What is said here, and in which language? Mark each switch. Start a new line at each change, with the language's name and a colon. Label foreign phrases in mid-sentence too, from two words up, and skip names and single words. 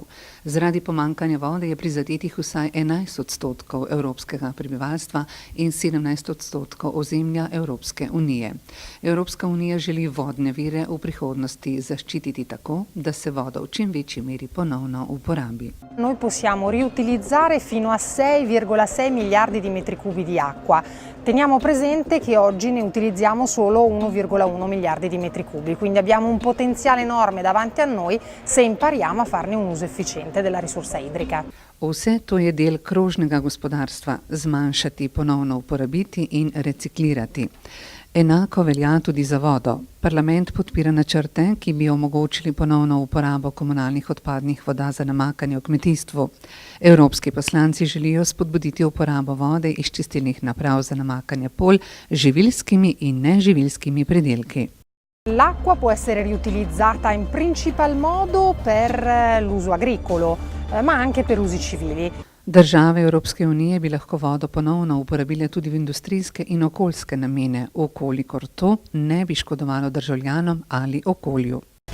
Slovenian: Zaradi pomanjkanja vode je prizadetih vsaj 11% evropskega prebivalstva in 17% ozemlja Evropske unije. Evropska unija želi vodne vire v prihodnosti zaščititi tako, da se voda v čim večji meri ponovno uporabi.
Italian: Noi possiamo riutilizzare fino a 6,6 miliardi di metri cubi di acqua. Teniamo presente che oggi ne utilizziamo solo 1,1 miliardi di metri cubi, quindi abbiamo un potenziale enorme davanti a noi se impariamo a farne un uso efficiente della risorsa idrica.
Slovenian: Vse to je del krožnega gospodarstva, zmanjšati, ponovno uporabiti in reciklirati. Enako velja tudi za vodo. Parlament podpira načrte, ki bi omogočili ponovno uporabo komunalnih odpadnih voda za namakanje v kmetijstvu. Evropski poslanci želijo spodbuditi uporabo vode iz čistilnih naprav za namakanje polj z živilskimi in neživilskimi pridelki.
Italian: L'acqua può essere riutilizzata in principal modo per l'uso agricolo, ma anche per usi civili.
Slovenian: Države Evropske unije bi lahko vodo ponovno uporabile tudi v industrijske in okoljske namene, ukolikor to ne bi škodovalo državljanom ali okolju.